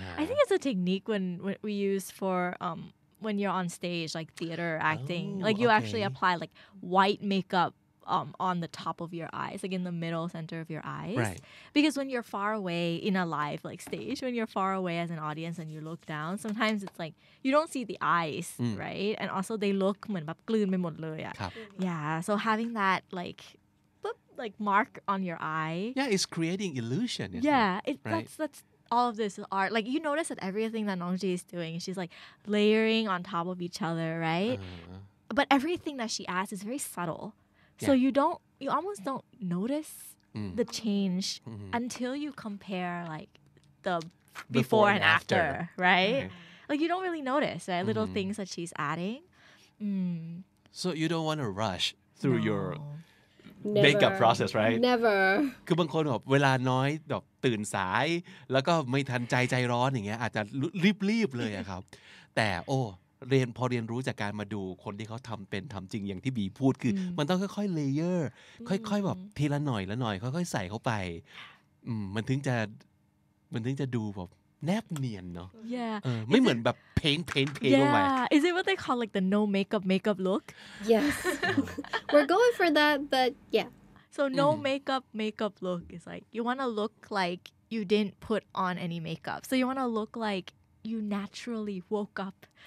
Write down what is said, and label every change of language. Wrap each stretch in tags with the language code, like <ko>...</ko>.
<en>I think it's a technique when we use for when you're on stage, like theater acting. Oh, Like you actually okay. apply like white makeup on the top of your eyes, like in the middle center of your eyes. Right. Because when you're far away in a live like stage, when you're far away as an audience and you look down, sometimes it's like you don't see the eyes, right? And also they look</en> <th>เหมือนแบบกลืนไปหมดเลยอะ ครับ</th> <en>Yeah, so having that like mark on your eye. Yeah, it's creating illusion. Isn't Yeah, it? Right. that's all of this is art. Like you notice that everything that Nongji is doing, she's like layering on top of each other, right? But everything that she adds is very subtle. So Yeah. you almost don't notice the change until you compare like the before and after, right? Like you don't really notice, right? Little things that she's adding. So you don't want to rush through your Never. makeup process, right? Never.</en> <th>คือบางคนแบบเวลาน้อยแบบตื่นสาย แล้วก็ไม่ทันใจร้อนอย่างเงี้ยอาจจะรีบเลยอะครับ แต่พอเรียนรู้จากการมาดูคนที่เขาทำเป็นทำจริงอย่างที่บีพูดคือมันต้องค่อยๆเลเยอร์ค่อยๆแบบทีละหน่อยละหน่อยค่อยๆใส่เข้าไปมันถึงจะดูแบบแนบเนียนเนาะ</th> <en>Yeah.</en> <th>ไม่เหมือนแบบเพนลงไป</th> <en>Yeah. Is it what they call like the no makeup look? Yes. We're going for that, but yeah. So no makeup look is like you want to look like you didn't put on any makeup. So you want to look like you naturally woke up</en>